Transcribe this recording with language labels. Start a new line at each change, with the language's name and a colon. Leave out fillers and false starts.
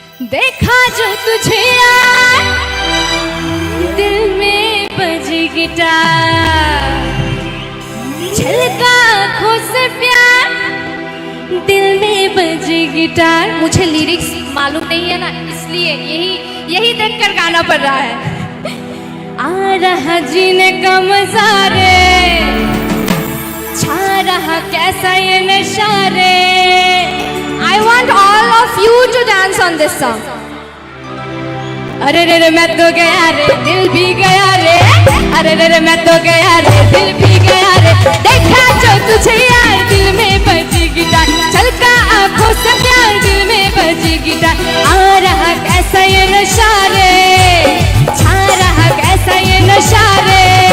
Hindi: देखा जो तुझे यार दिल में बजी गिटार छलका आँखों से प्यार दिल में बजी गिटार. मुझे लिरिक्स मालूम नहीं है ना, इसलिए यही देखकर गाना पड़ रहा है. आ रहा जीने का मजा रे, छा रहा कैसा ये नशा रे.
English: I want all of you to dance on this song.
Hindi: अरे रे रे मैं तो गया रे, दिल भी गया रे. अरे रे रे मैं तो गया रे, दिल भी गया रे. देखा जो तुझे यार दिल में बजी गिटार छलका आँखों से प्यार दिल में बजी गिटार. आ रहा कैसा ये नशा रे, छा रहा कैसा ये नशा रे.